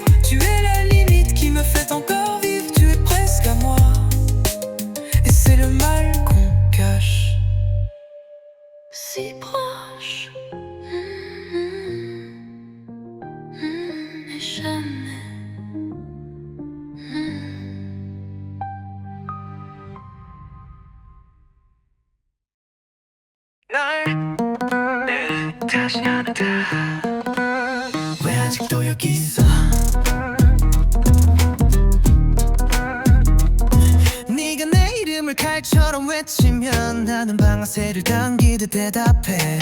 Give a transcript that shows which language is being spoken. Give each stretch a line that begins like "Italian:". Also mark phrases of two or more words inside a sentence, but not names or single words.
French: Tu es la limite qui me fait encore vivre. Tu es presque à moi, et c'est le mal qu'on cache. Si proche, mais jamais.
Korean: 다시 하나다. 왜 아직도 여기 있어? 네가 내 이름을 칼처럼 외치면 나는 방아쇠를 당기듯 대답해.